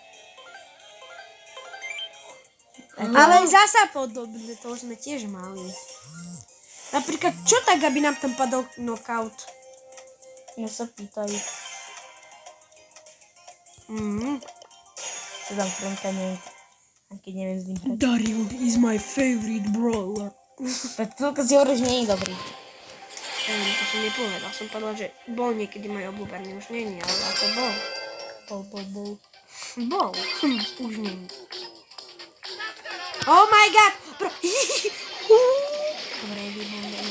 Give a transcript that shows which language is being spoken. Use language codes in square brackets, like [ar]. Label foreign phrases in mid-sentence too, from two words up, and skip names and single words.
[sk] Ale zasa podobné, to už sme tiež mali. Napríklad, čo tak, aby nám tam padol knockout? Ja sa pýtajú. Čo tam Franka neviem. A keď neviem s ním hrať. [en] Daryl is my favorite brawler. [sk] Preto si hovoríš, že nie je dobrý. To som nepovedal, som povedal, že bol niekedy môj obľúbený, už nie je, ale ako bol. Bol, už nie je. [en] Oh my god! [sk] Dobre, vybombený.